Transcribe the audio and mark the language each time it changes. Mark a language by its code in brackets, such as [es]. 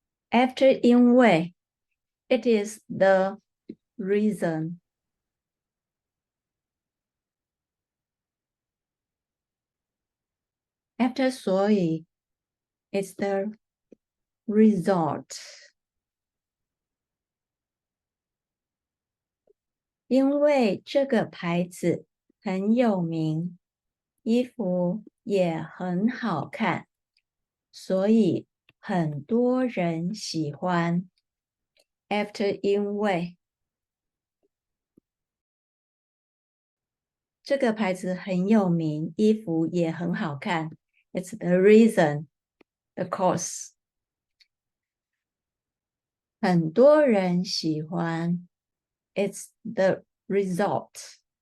[en] After 因为, it is the reason. After 所以, it's the result. [zh] 因为这个牌子很有名，衣服也很好看，所以很多人喜欢。 After 因为这个牌子很有名，衣服也很好看。 [en] It's the reason, the cause. [zh] 很多人喜欢。 [en] It's the result.